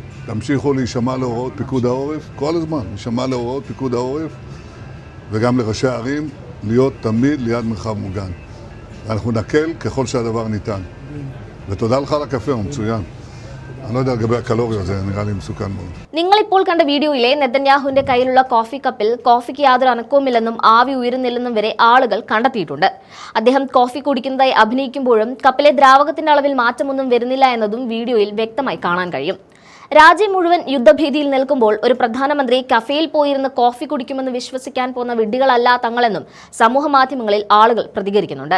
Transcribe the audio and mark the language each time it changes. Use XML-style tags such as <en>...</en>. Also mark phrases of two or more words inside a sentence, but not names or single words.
<he>תמשיכו להישמע להוראות פיקוד העורף, כל הזמן, להישמע להוראות פיקוד העורף, וגם לראשי הערים, להיות תמיד ליד מרחב מוגן. ואנחנו נקל ככל שהדבר ניתן. ותודה לך על הקפה, הוא מצוין. אני לא יודע לגבי הקלוריות, זה נראה לי מסוכן מאוד.</he> <ml>നിങ്ങളിപ്പോൾ കണ്ട വീഡിയോയിലെ നെതന്യാഹുവിന്റെ കയ്യിലുള്ള കോഫി കപ്പിൽ കോഫിക്ക് യാതൊരു അനക്കവുമില്ലെന്നും ആവി ഉയരുന്നില്ലെന്നും വരെ ആളുകൾ കണ്ടെത്തിയിട്ടുണ്ട്. അദ്ദേഹം കോഫി കുടിക്കുന്നതായി അഭിനയിക്കുമ്പോഴും കപ്പിലെ ദ്രാവകത്തിന്റെ അളവിൽ മാറ്റമൊന്നും വരുന്നില്ല എന്നതും വീഡിയോയിൽ വ്യക്തമായി കാണാൻ കഴിയും. രാജ്യം മുഴുവൻ യുദ്ധഭീതിയിൽ നിൽക്കുമ്പോൾ ഒരു പ്രധാനമന്ത്രി കഫേയിൽ പോയിരുന്ന് കോഫി കുടിക്കുമെന്ന് വിശ്വസിക്കാൻ പോകുന്ന വിഡ്ഢികളല്ല തങ്ങളെന്നും സമൂഹ മാധ്യമങ്ങളിൽ ആളുകൾ പ്രതികരിക്കുന്നുണ്ട്.</ml>